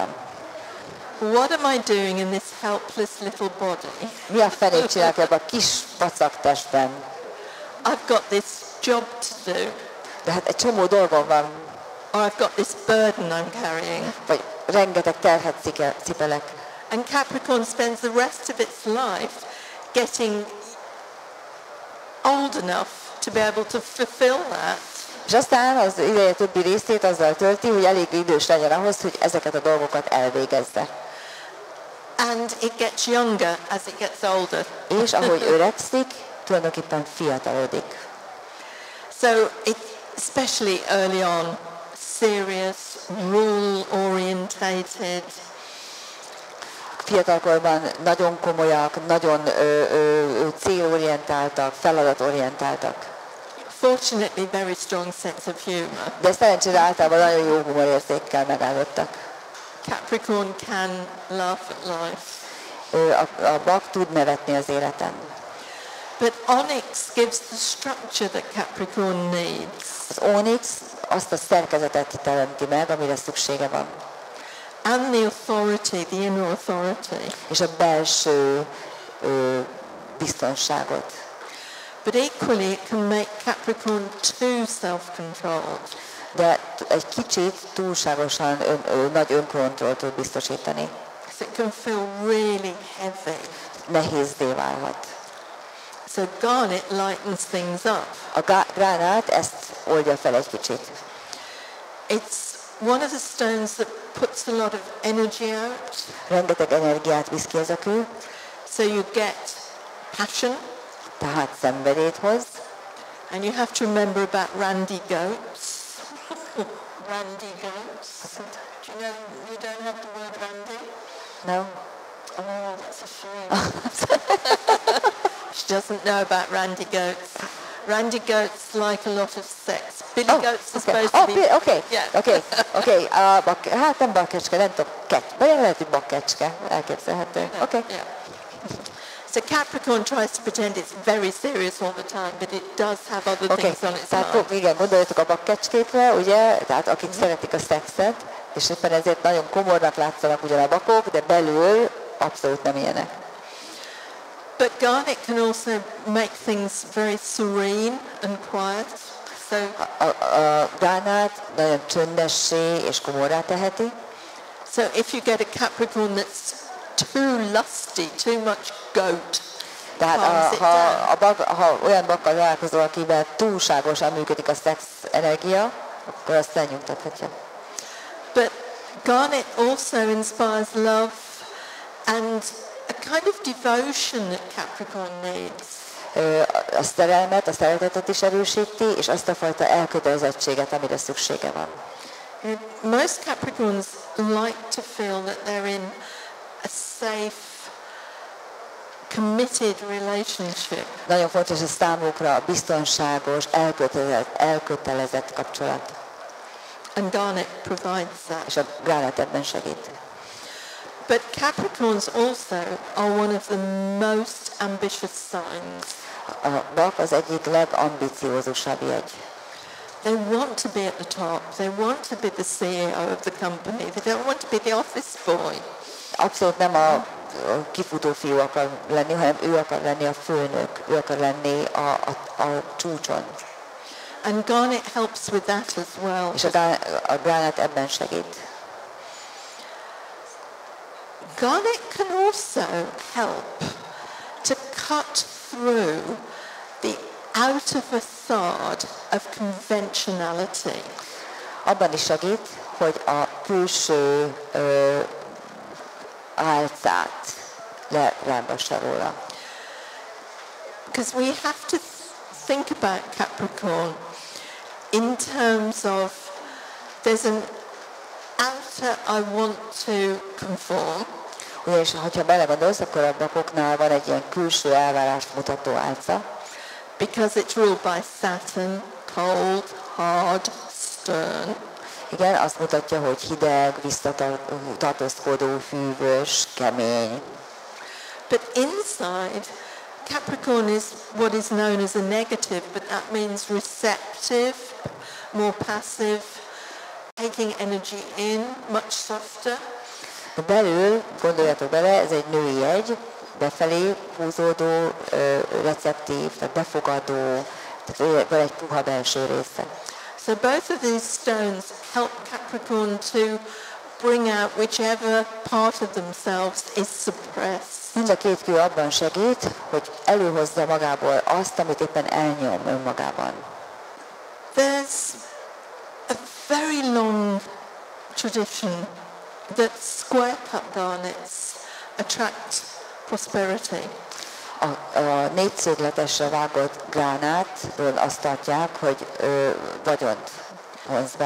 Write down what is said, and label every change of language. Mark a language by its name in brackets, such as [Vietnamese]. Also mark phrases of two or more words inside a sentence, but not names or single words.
[English] What am I doing in this helpless little body? [Hungarian] Mi a fenét csinálok ebben a kis vacak testben? [English] I've got this job to do. [Hungarian] De hát egy csomó dolgom van. [English] Or I've got this burden I'm carrying. [Hungarian] Vagy rengeteg terhet cipelek. [English] And Capricorn spends the rest of its life getting old enough to be able to fulfill that. [Hungarian] És aztán az ideje többi részét azzal tölti, hogy elég idős legyen ahhoz, hogy ezeket a dolgokat elvégezze. [English] And it gets younger as it gets older. [Hungarian] És ahogy öregszik, tulajdonképpen fiatalodik. [English] So it, especially early on, serious, rule-orientated. [Hungarian] Fiatalkorban nagyon komolyak, nagyon célorientáltak, feladatorientáltak. [English] Fortunately, very strong sense of humor. [Hungarian] De szerencsére általában nagyon jó humorérzékkel megállottak. [English] Capricorn can laugh at life. [Hungarian] A bak tud nevetni az életen. [English] But Onyx gives the structure that Capricorn needs. [Hungarian] Az Onyx azt a szerkezetet teremti meg, amire szüksége van. [English] And the authority, the inner authority. [Hungarian] És a belső biztonságot. [English] But equally it can make Capricorn too self-controlled. [Hungarian] De egy kicsit túlságosan nagy önkontrollt tud biztosítani. [English] So it can feel really heavy. [Hungarian] Nehézdé válhat. [English] So garnet lightens things up. [Hungarian] A gránát ezt oldja fel egy kicsit. [English] It's one of the stones that puts a lot of energy out. [Hungarian] Rengeteg energiát visz ki ez a kő. [English] So you get passion. [Hungarian] Tehát szenvedélyt hoz. [English] And you have to remember about randy goats. Randy goats. Do you know you don't have the word randy? No. Oh, that's a shame. She doesn't know about randy goats. Randy goats like a lot of sex. Billy goats are supposed to be... Okay. [Hungarian] Hát nem bakkecske, nem tudom. Vagy lehet, hogy bakkecske. Elképzelhető. [English] Okay. Yeah. So Capricorn tries to pretend it's very serious all the time, but it does have other things on its mind. [Hungarian] Tehát igen, gondoljatok a bakkecskékre, ugye, tehát akik szeretik a szexet, és éppen ezért nagyon komornak látszanak ugyan a bakok, de belül abszolút nem ilyenek. [English] But garnet can also make things very serene and quiet. [Hungarian] So a gránát nagyon csöndessé és komorrá teheti. [English] So if you get a Capricorn that's too lusty, too much goat, [Hungarian] tehát ha olyan bakkal találkozol, akivel túlságosan működik a szex energia, akkor azt lenyugtathatja. [English] But garnet also inspires love and a kind of devotion that Capricorn needs. [Hungarian] A szerelmet, a szeretetet is erősíti, és azt a fajta elkötelezettséget, amire szüksége van. [English] Most Capricorns like to feel that they're in a safe, committed relationship. [Hungarian] Nagyon fontos a számukra a biztonságos, elkötelezett kapcsolat. [English] And Garnet provides that. [Hungarian] És a Garnet ebben segít. [English] But Capricorns also are one of the most ambitious signs. [Hungarian] A vak az egyik legambiciózusabb jegy. [English] They want to be at the top. They want to be the CEO of the company. They don't want to be the office boy. [Hungarian] Abszolút nem a kifutó fiú akar lenni, hanem ő akar lenni a főnök, ő akar lenni a csúcson. [English] And Garnet helps with that as well. [Hungarian] És a Garnet ebben segít. [English] Garnet can also help to cut through the outer facade of conventionality. [Hungarian] Abban is segít, hogy a külső álcát lerámbassa róla. [English] Because we have to think about Capricorn in terms of there's an outer I want to conform. [Hungarian] És ha belegondolsz, akkor a vakoknál van egy ilyen külső elvárást mutató álca. [English] Because it's ruled by Saturn, cold, hard, stern. [Hungarian] Igen, azt mutatja, hogy hideg, visszatartózkodó, hűvös, kemény. [English] But inside, Capricorn is what is known as a negative, but that means receptive, more passive, taking energy in, much softer. [Hungarian] Belül, gondoljatok bele, ez egy női jegy, befelé húzódó, receptív, tehát befogadó, tehát van egy puha belső része. [English] So both of these stones help Capricorn to bring out whichever part of themselves is suppressed. [Hungarian] Mind a két kő abban segít, hogy előhozza magából azt, amit éppen elnyom önmagában. [English] There's a very long tradition that square cut garnets attract prosperity. [Hungarian] A négyszögletesre vágott gránátról azt tartják, hogy vagyont hoz be.